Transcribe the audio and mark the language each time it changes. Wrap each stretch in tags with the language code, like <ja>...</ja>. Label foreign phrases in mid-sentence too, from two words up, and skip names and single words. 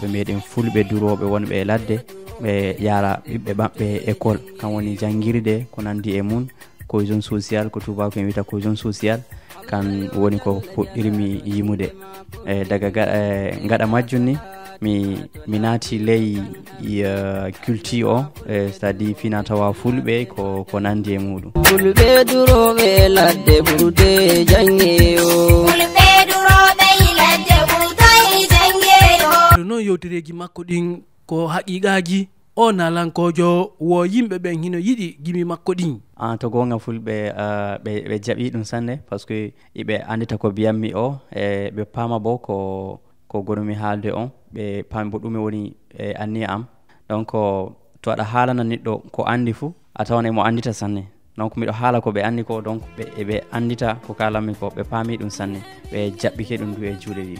<ff>meɗen fulɓe duroɓe wonɓe e ladde ɓe yara ɓiɓɓe maɓɓe école kan woni jangirde ko nandi e mun</ff> <fr>cohésion sociale</fr> <ff>ko tubako en wiyata</ff> <fr>cohésion sociale</fr> <ff>kan woni ko puɗɗirmi yimude e daga gaɗa majjum ni mi naati ley culture o c'est-à-dire fina tawa fulɓe ko nandi e muɗum. Fulɓe duroɓe ladde ɓurde jangeyo, fulɓe duroɓe ladde ɓurde jangeyo. Non yewtereji makko ɗin ko haqiqaji o nalankojo wo yimɓe ɓen hino yiɗi gimi makko ɗin. To gonga fulɓe ɓe jaɓi ɗum sanne</ff> <fr>par ce que</fr> <ff>iɓe andita ko biyammi o e ɓe paama bo ko gonumi haalde on ɓe paami bo ɗume woni anniya am. Donc to aɗa haalana neɗɗo ko andi fuu a tawan emo andita sanne, donc miɗo haala ko ɓe andi ko, donc ɓe andita ko kalanmi ko, ɓe paami ɗum sanne, ɓe jaɓɓike ɗum du e juuɗe ɗiɗi.</ff>